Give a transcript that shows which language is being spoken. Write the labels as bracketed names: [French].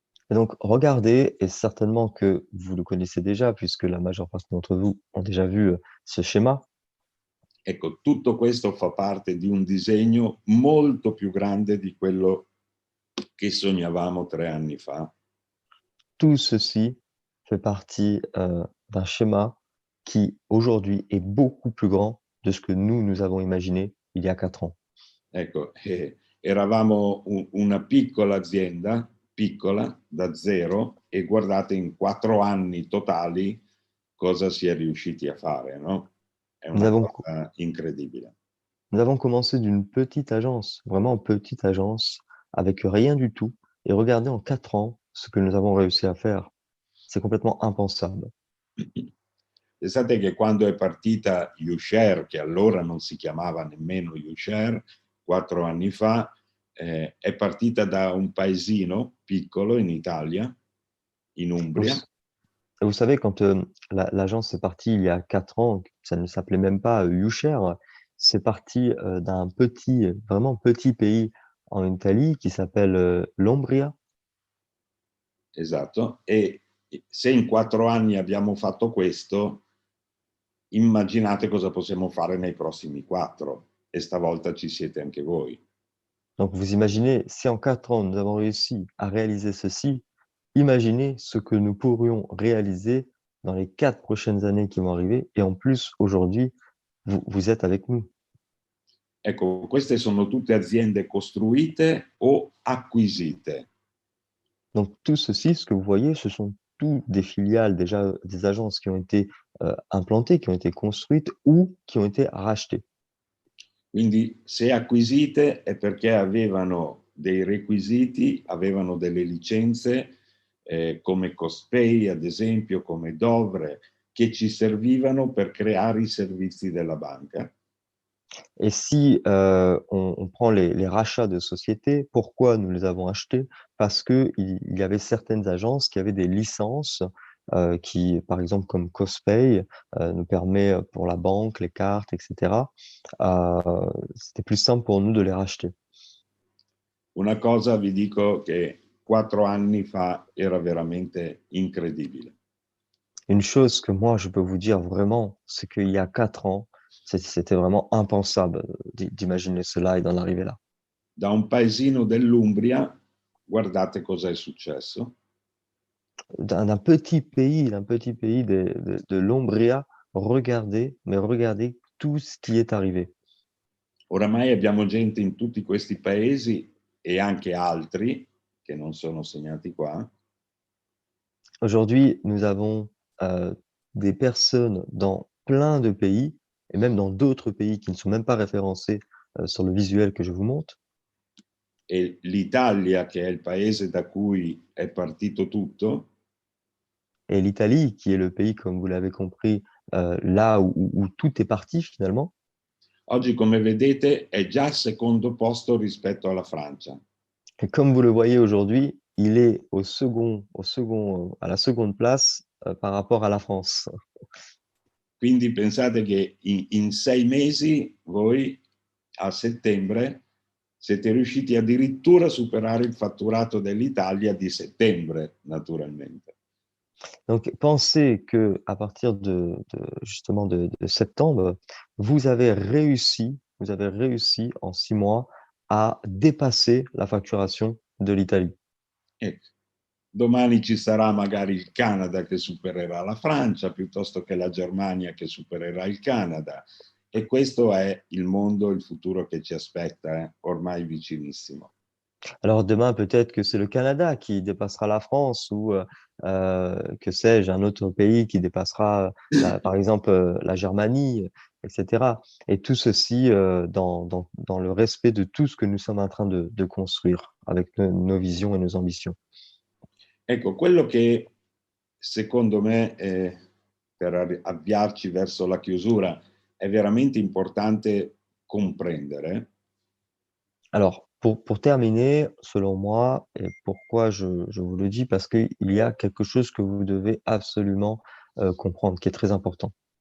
[French] Et donc, regardez, et certainement que vous le connaissez déjà, puisque la majeure partie d'entre vous ont déjà vu ce schéma. [Italian] ecco, tutto questo fa parte di un disegno molto più grande di quello che sognavamo 3 anni fa. [French] Tout ceci fait partie d'un schéma qui aujourd'hui est beaucoup plus grand de ce que nous avons imaginé il y a 4 ans. [Italian] Ecco, eravamo una piccola azienda, piccola, da zero, e guardate in 4 anni totali cosa si è riusciti a fare, no? È [French] Nous [Italian] una [French] avons, [Italian] cosa incredibile. [French] nous avons commencé d'une petite agence, vraiment petite agence, avec rien du tout, et regardez en 4 ans ce que nous avons réussi à faire. C'est complètement impensable. [Italian] Pensate che quando è partita YouShare, che allora non si chiamava nemmeno YouShare, 4 anni fa, è partita da un paesino piccolo in Italia, in [French] Vous, [Italian] Umbria. [French] vous savez, quand l'agence est partie il y a 4 ans, ça ne s'appelait même pas YouShare, c'est parti d'un petit, vraiment petit pays en Italie qui s'appelle l'Umbria. [Italian] Esatto, e se in 4 anni abbiamo fatto questo, immaginate cosa possiamo fare nei prossimi 4, e stavolta ci siete anche voi. [French] Donc vous imaginez, si en 4 ans nous avons réussi à réaliser ceci, imaginez ce que nous pourrions réaliser dans les 4 prochaines années qui vont arriver. Et en plus, aujourd'hui, vous êtes avec nous. [Italian] Ecco, queste sono tutte aziende costruite o acquisite. [French] Donc tout ceci, ce que vous voyez, ce sont tous des filiales, déjà des agences qui ont été implantées, qui ont été construites ou qui ont été rachetées. [Italian] Quindi se acquisite è perché avevano dei requisiti, avevano delle licenze come Cospay, ad esempio, come Dovre, che ci servivano per creare i servizi della banca. [French] Et si on prend les rachats de sociétés, pourquoi nous les avons achetés? Parce qu'il il y avait certaines agences qui avaient des licences qui, par exemple, comme Cospay, nous permet pour la banque, les cartes, etc. C'était plus simple pour nous de les racheter. [Italian] Una cosa vi dico che 4 anni fa era veramente incredibile. [French] Une chose que moi, je peux vous dire vraiment, c'est qu'il y a 4 ans, c'était vraiment impensable d'imaginer cela et d'en arriver là. [Italian] Da un paesino dell'Umbria, guardate cosa è successo. [French] D'un petit pays de l'Umbria, regardez, mais regardez tout ce qui est arrivé. [Italian] Oramai abbiamo gente in tutti questi paesi e anche altri che non sono segnati qua, [French] Aujourd'hui, nous avons des personnes dans plein de pays, et même dans d'autres pays qui ne sont même pas référencés sur le visuel que je vous montre. [Italian] e l'Italia, che è il paese da cui è partito tutto, [French] Et l'Italie, qui est le pays, comme vous l'avez compris, là où tout est parti finalement, [Italian] oggi come vedete è già al secondo posto rispetto alla Francia. [French] et comme vous le voyez aujourd'hui, il est à la seconde place par rapport à la France. [Italian] Quindi pensate che in 6 mesi voi a settembre siete riusciti addirittura a superare il fatturato dell'Italia di settembre, naturalmente. [French] Donc, pensez que à partir justement de septembre, vous avez réussi en 6 mois à dépasser la facturation de l'Italie. [Italian] Ecco. Domani ci sarà magari il Canada che supererà la Francia, piuttosto che la Germania che supererà il Canada. E questo è il mondo, il futuro che ci aspetta, ormai vicinissimo. [French] Alors demain, peut-être que c'est le Canada qui dépassera la France ou que sais-je, un autre pays qui dépassera, par exemple, la Germanie, etc. Et tout ceci dans le respect de tout ce que nous sommes en train de construire avec nos visions et nos ambitions. [Italian] Ecco, quello che secondo me, per avviarci verso la chiusura, è veramente importante comprendere. [French] Alors, pour terminer, selon moi, et pourquoi je vous le dis, parce qu'il y a quelque chose que vous devez absolument comprendre, qui est très important.